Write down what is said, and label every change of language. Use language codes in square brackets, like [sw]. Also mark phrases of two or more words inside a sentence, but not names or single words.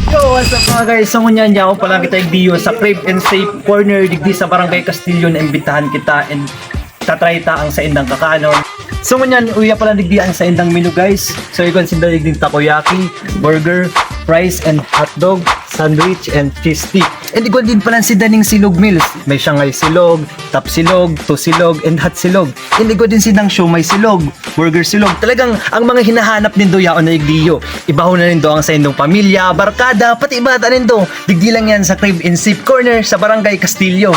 [en] Yo, what's up mga guys? [bik] So ngunyan niya ako pala kita Dio sa Crave and Safe Corner digdi sa Barangay Castillo na imbitahan kita and tatry ta ang sa indang kakanon. So ngunyan uya pala digdi ang sa indang menu guys. So ikon sinda digdi takoyaki, [en] burger, fries and hotdog, sandwich and cheese stick. [bik] And ikon din pala si Daning Silog Meals. May Shanghai silog, tap silog, to silog, and hot silog. And ikon din sinang siomay silog, burger silog. Talagang ang mga hinahanap nindo yaon na igdiyo. Ibaho na nindo ang sa indong pamilya, barkada, pati ibata nindo. Digdi lang yan sa Crave and Safe Corner sa Barangay Castillo.